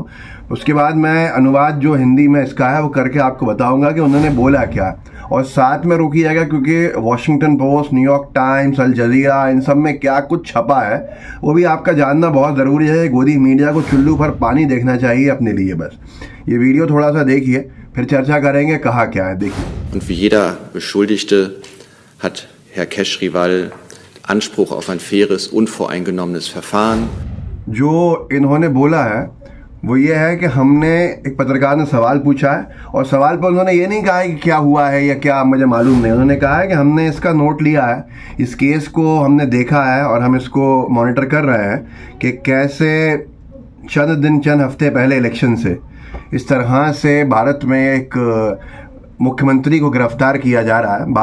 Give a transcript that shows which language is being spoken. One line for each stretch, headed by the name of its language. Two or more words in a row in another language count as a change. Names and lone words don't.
Hindi: उसके बाद मैं अनुवाद जो हिंदी में इसका है वो करके आपको बताऊंगा कि उन्होंने बोला क्या, और साथ में रुकिएगा क्योंकि वॉशिंगटन पोस्ट, न्यूयॉर्क टाइम्स, अल जजीरा, इन सब में क्या कुछ छपा है वो भी आपका जानना बहुत ज़रूरी है। गोदी मीडिया को चुल्लू पर पानी देखना चाहिए अपने लिए। बस ये वीडियो थोड़ा सा देखिए, फिर चर्चा करेंगे कहा क्या है। देखिए।
German: Und wie jeder Beschuldigte hat Herr Keschriwal Anspruch auf ein faires, unvoreingenommenes Verfahren.
Hindi: जो इन्होंने बोला है वो ये है कि हमने, एक पत्रकार ने सवाल पूछा है, और सवाल पर उन्होंने ये नहीं कहा है कि क्या हुआ है या क्या मुझे मालूम नहीं। उन्होंने कहा है कि हमने इसका नोट लिया है, इस केस को हमने देखा है और हम इसको मॉनिटर कर रहे हैं कि कैसे चंद हफ्ते पहले इलेक्शन से इस तरह से भारत में एक मुख्यमंत्री को गिरफ्तार किया जा रहा है।